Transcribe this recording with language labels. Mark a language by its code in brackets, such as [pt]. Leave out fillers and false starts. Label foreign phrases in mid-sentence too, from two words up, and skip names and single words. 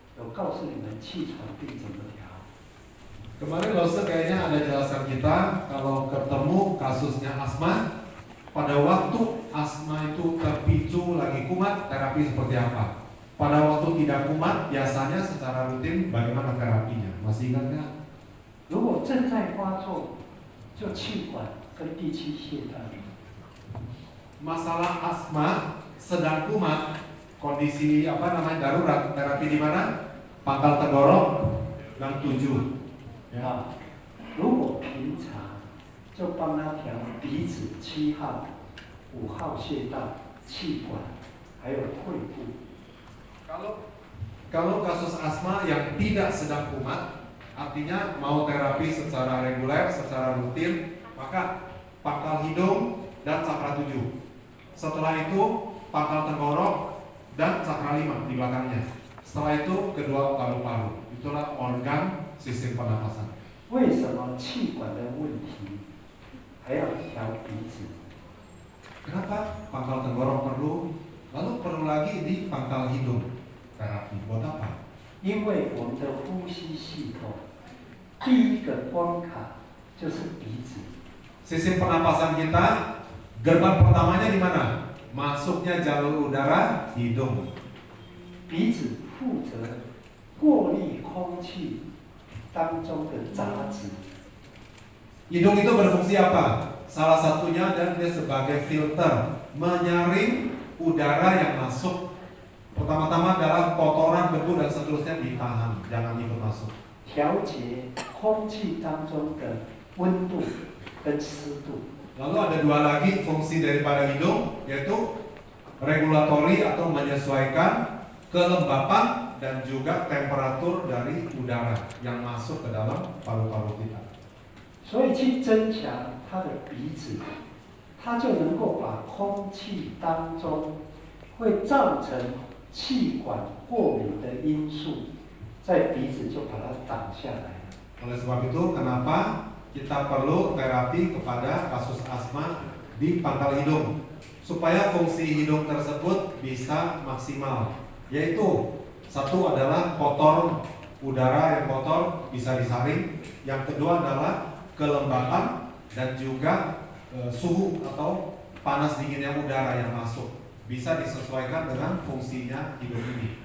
[zh] 告诉你们气喘病怎么调。 [id] Kemarin Lose kayaknya ada jelasan kita kalau ketemu kasusnya asma, pada waktu asma itu terpicu lagi kumat, terapi seperti apa? Pada waktu tidak kumat, biasanya secara rutin bagaimana terapinya? Masih ingat nggak? [zh] 如果正在发作，就气管跟第七懈怠。 [id] Masalah asma sedang kumat, kondisi darurat, terapi di mana? Pangkal tenggorok dan 7. [zh] 啊，如果平常就帮他调鼻子7号、5号穴道、气管，还有肺部。 [id] Kalau kasus asma yang tidak sedang kumat, artinya mau terapi secara reguler, secara rutin, maka pangkal hidung dan cakra 7. Setelah itu pangkal tenggorok dan cakra 5 di belakangnya. Setelah itu kedua paru-paru. Itulah organ sistem pernapasan. [zh] 为什么气管的问题还要调鼻子？ [id] Kenapa pangkal tenggorok perlu? Lalu perlu lagi di pangkal hidung terapi. Buat apa? [zh] 因为我们的呼吸系统第一个关卡就是鼻子。 [id] Sistem pernapasan kita, gerbang pertamanya di mana? Masuknya jalur udara hidung. [zh] 鼻子负责过滤空气当中的杂质。 [id] Hidung itu berfungsi apa? Salah satunya dan dia sebagai filter, menyaring udara yang masuk. Pertama-tama adalah kotoran, debu dan seterusnya ditahan, jangan ikut masuk. [zh] 调节空气当中的温度跟湿度。 [id] Lalu ada dua lagi fungsi daripada hidung, yaitu regulatori atau menyesuaikan kelembapan dan juga temperatur dari udara yang masuk ke dalam paru-paru kita. [zh] 所以去增强它的鼻子，它就能够把空气当中会造成气管过敏的因素，在鼻子就把它挡下来。 [id] Oleh sebab itu, kenapa kita perlu terapi kepada kasus asma di pangkal hidung supaya fungsi hidung tersebut bisa maksimal, yaitu satu adalah kotor, udara yang kotor bisa disaring, yang kedua adalah kelembapan dan juga suhu atau panas dinginnya udara yang masuk bisa disesuaikan dengan fungsinya hidung ini.